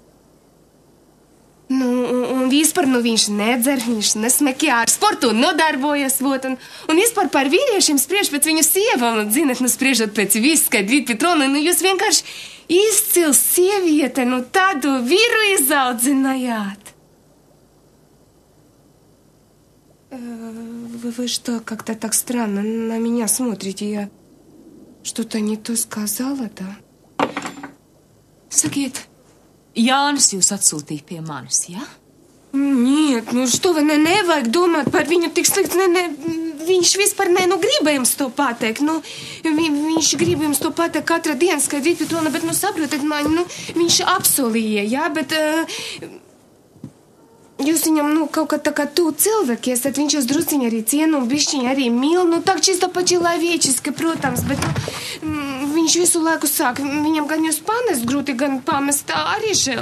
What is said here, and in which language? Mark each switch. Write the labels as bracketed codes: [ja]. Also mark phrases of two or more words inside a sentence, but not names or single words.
[lv] Un vispār, viņš nedzer, viņš nesmekē ar sportu un nodarbojas, vot, un vispār par vīriešiem spriež pēc viņu sievām, zinat, spriežot pēc viss, Skaidrīta Petrovna, jūs vienkārši izcils sieviete, tādu vīru izaudzinājāt. [ru] Вы что, как-то так странно на меня смотрите, я что-то не то сказала, да? [lv] Sakiet, Jānis jūs atsūtīja pie manis, jā? [ru] Нет, что вы, [lv] nevajag domāt par viņu tik slikti, viņš vispār gribēja jums to pateikt, viņš grib jums to pateikt katru dienu, Skaidrīta Petrovna, bet, saprotat mani, viņš apsolīja, jā, bet jūs viņam, kaut kā tā kā tu cilvēki esat, viņš jūs drusciņi arī cienu un bišķiņi arī mīl, tak [ru] чисто по-человечески, [lv] protams, bet, viņš visu laiku sāk, viņam gan jūs panest grūti, gan pamest arī žēl.